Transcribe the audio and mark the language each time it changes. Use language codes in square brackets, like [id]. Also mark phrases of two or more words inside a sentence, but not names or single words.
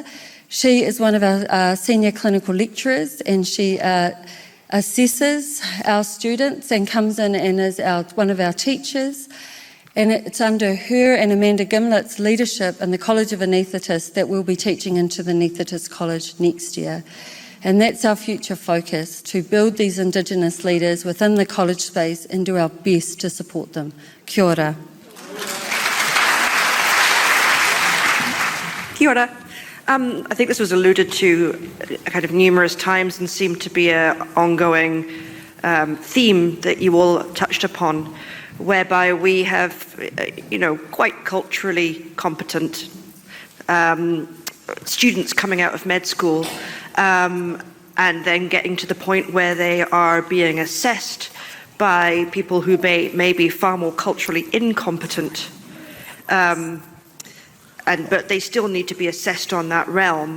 [en] She is one of our senior clinical lecturers, and she assesses our students and comes in and is one of our teachers. And it's under her and Amanda Gimlet's leadership in the College of Anaesthetists that we'll be teaching into the Anaesthetist College next year. And that's our future focus, to build these Indigenous leaders within the college space and do our best to support them. [mi] Kia ora. Kia ora. [en] I think this was alluded to kind of numerous times and seemed to be an ongoing theme that you all touched upon, whereby we have, quite culturally competent students coming out of med school and then getting to the point where they are being assessed by people who may be far more culturally incompetent, but they still need to be assessed on that realm.